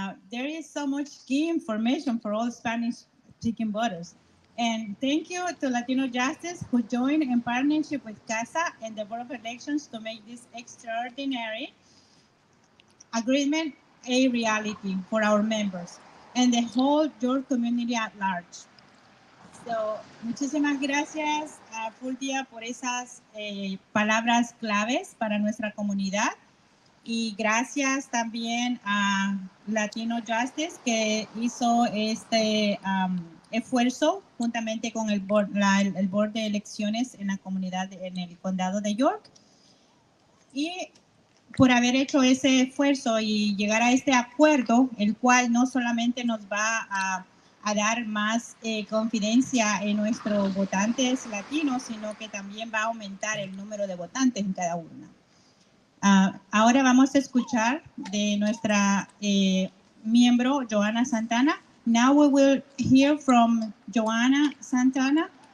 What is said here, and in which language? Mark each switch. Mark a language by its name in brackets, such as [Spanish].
[English] There is so much key information for all Spanish-speaking voters. And thank you to Latino Justice, who joined in partnership with CASA and the Board of Elections to make this extraordinary agreement a reality for our members and the whole York community at large. [Spanish] So, muchísimas gracias a Fulvia por esas palabras claves para nuestra comunidad, y gracias también a Latino Justice, que hizo este esfuerzo juntamente con el board de elecciones en la comunidad, en el condado de York, y por haber hecho ese esfuerzo y llegar a este acuerdo, el cual no solamente nos va a dar más confidencia en nuestros votantes latinos, sino que también va a aumentar el número de votantes en cada urna. Ahora vamos a escuchar de nuestra miembro, Joanna Santana. [English] Now we will hear from Joanna Santana.